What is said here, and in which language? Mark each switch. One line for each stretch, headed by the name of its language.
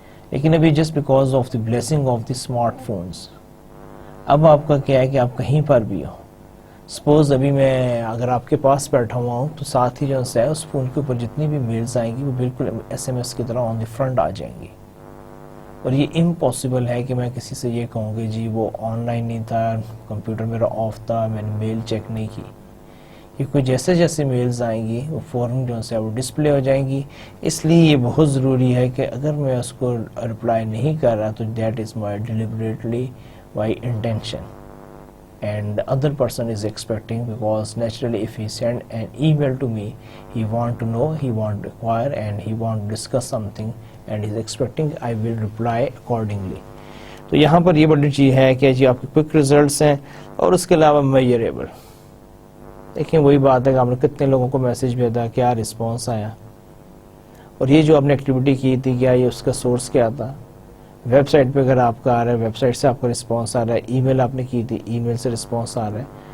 Urdu: لیکن ابھی
English: just because of the blessing of the smart phones
Urdu: اب آپ کا کیا ہے کہ آپ کہیں پر بھی ہو، سپوز ابھی میں اگر آپ کے پاس بیٹھا ہوا ہوں تو ساتھ ہی جو ہے اس فون کے اوپر جتنی بھی میلز آئیں گی وہ بالکل ایس ایم ایس کی طرح
English: on the front
Urdu: آ جائیں گی. اور یہ امپاسبل ہے کہ میں کسی سے یہ کہوں کہ جی وہ آن لائن نہیں تھا، کمپیوٹر میرا آف تھا، میں نے میل چیک نہیں کی. کیونکہ جیسے جیسے میلز آئیں گی وہ فوراً جو ہے وہ ڈسپلے ہو جائیں گی. اس لیے یہ بہت ضروری ہے کہ اگر میں اس کو رپلائی نہیں کر رہا تو
English: That is my deliberately by intention and the other person is expecting, because naturally if he send an email to me he want to know, he want to inquire and he want to discuss something and he is expecting I will reply accordingly.
Urdu: تو یہاں پر یہ بڑی چیز ہے کہ جی آپ کے quick results ہیں اور اس کے علاوہ میجریبل. دیکھیں وہی بات ہے کہ آپ نے کتنے لوگوں کو میسج بھیجا، کیا رسپانس آیا، اور یہ جو آپ نے ایکٹیویٹی کی تھی کیا یہ اس کا سورس کیا تھا. ویب سائٹ پہ اگر آپ کا آ رہا ہے، ویب سائٹ سے آپ کا رسپانس آ رہا ہے، ای میل آپ نے کی تھی، ای میل سے رسپانس آ رہا ہے.